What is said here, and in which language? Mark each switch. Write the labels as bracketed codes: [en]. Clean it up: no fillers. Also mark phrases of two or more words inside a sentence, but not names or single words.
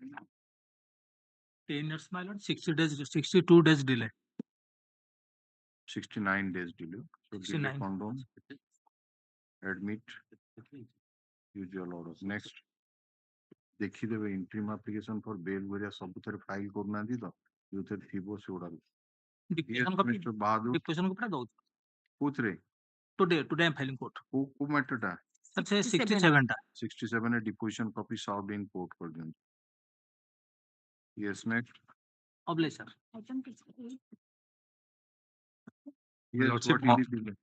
[en] 10 years, my lord. 62 days delay. 69 days delay. So delay 69. condone. Admit. Usual order. Next. [or] ଦେଖିଦେବେ [en] interim application for bail [or] ଭଳିଆ ସବୁଥିରେ ଫାଇଲ କରୁନାହାନ୍ତି ତ ଯୋଉଥିରେ ଥିବ ସେଗୁଡା Mr. Bahadur [hi] Dictation को पूरा दो. [or] କୋଉଥିରେ [en] Today I'm filing court. [or] କୋଉ matter [en] Sir, say 67 टा. 67 a deposition copy served in court for them. Yes, next. Obliged, sir. Item 68. Yes, Lordship, what is it?